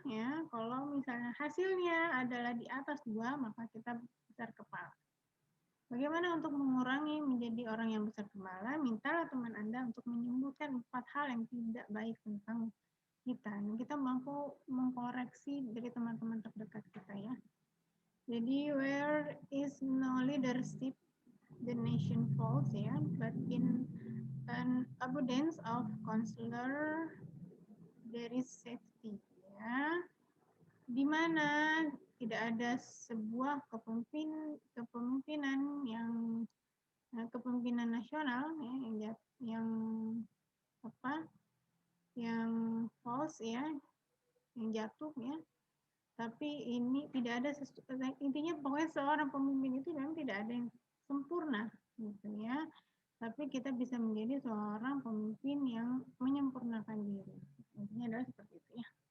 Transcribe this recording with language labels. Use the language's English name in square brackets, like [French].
[Indonesian] Ya, kalau misalnya hasilnya adalah di atas 2, maka kita besar kepala. Bagaimana untuk mengurangi menjadi orang yang besar kepala? Mintalah teman Anda untuk menyebutkan 4 hal yang tidak baik tentang kita. Dan kita mampu mengkoreksi dari teman-teman terdekat kita ya. Jadi [English] where is no leadership, the nation falls ya. But in an abundance of counselor, there is safety ya. [Indonesian] Di mana tidak ada sebuah kepemimpinan yang kepemimpinan nasional ya, yang apa yang false ya, yang jatuh ya, tapi ini tidak ada intinya pokoknya seorang pemimpin itu memang tidak ada yang sempurna gitu ya, tapi kita bisa menjadi seorang pemimpin yang menyempurnakan diri, intinya adalah seperti itu ya.